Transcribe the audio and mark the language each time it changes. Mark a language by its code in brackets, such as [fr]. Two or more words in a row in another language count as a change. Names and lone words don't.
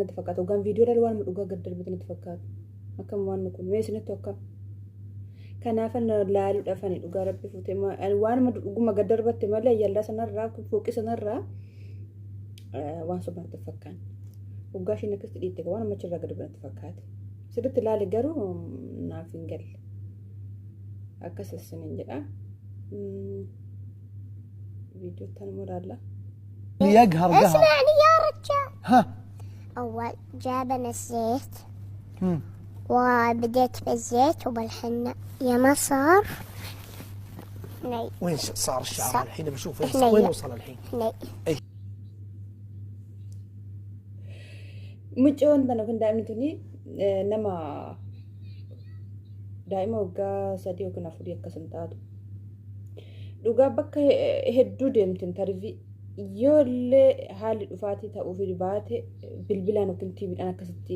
[om] natti fakkaatu gaan viidiyoo waan dhugaa gad darbatan natti fakkaatu akkam waan kun meesinitti akkam kanaaf laaluudhaaf ani dhugaa rabbi fuutee waan dhuguma gad darbatte malee yallaa sanarraa fooqii sanarraa waan soba natti fakkaan dhugaa isheen akkasitti dhiitte waan amachirraa gad darbatan natti fakkaate sirriitti laale garuu naaf hin galle akkasas siniin jedha [ar] فيديو تاني مرة ليقهر قهر. اسمعني يا رجال. ها أول جابنا الزيت وبديت بالزيت وبالحنة يا ما صار ني. وين صار الشعر الحين؟ بشوف ني. وين وصل الحين. ني [om] mucoon tana kun daa'imni tuni nama daa'ima waggaa 3 yookiin 4 akkasan taatu dhugaa bakka hedduu deemtin tarvii yoollee haalli dhufaatii ta'uuf baate bilbilaan yookiin tiiviidhaan akkasitti